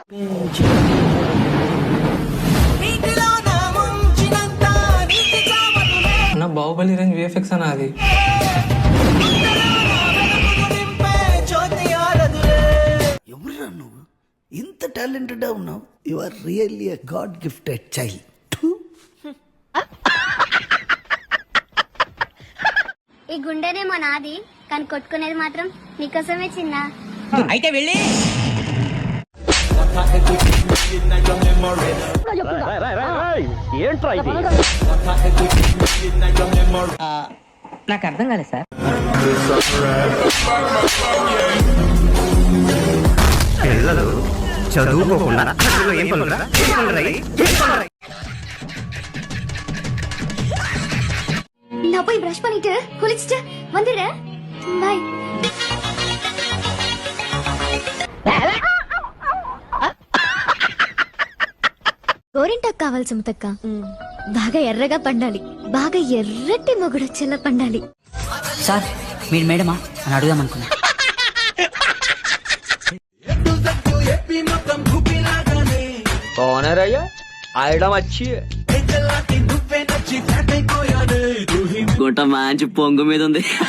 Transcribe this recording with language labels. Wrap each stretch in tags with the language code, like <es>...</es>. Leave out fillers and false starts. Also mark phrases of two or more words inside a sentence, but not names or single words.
<te>నా బాహుబలి రేంజ్ విఎఫ్ఎక్స్ అన్న అది. ఎవరురా నువ్వు? ఇంత టాలెంటెడ్ ఉన్నావు.</te> <en>you are really a god gifted child.</en> <te>ఈ గుండెనేమో నాది, కానీ కొట్టుకునేది మాత్రం నీకోసమే చిన్న. అయితే వెళ్ళి ఏంట్రా ఇది? నాకు అర్థం కాలేదు సార్. పిల్లలు చదువుకోకుండా ఏం పనురా?</te> <ta>நான் போய் பிரஷ் பண்ணிட்டு குளிச்சிட்டு வந்துடுறேன். பை.</ta> <te>గోరింటాకు కావాలి సుమతక్క. బాగా ఎర్రగా పండాలి, బాగా ఎర్రటి మొగుడొచ్చేలా పండాలి. సార్ మీరు మేడమా అని అడుగుదాం అనుకున్నా. గుంట మంచి పొంగు మీద ఉంది.</te>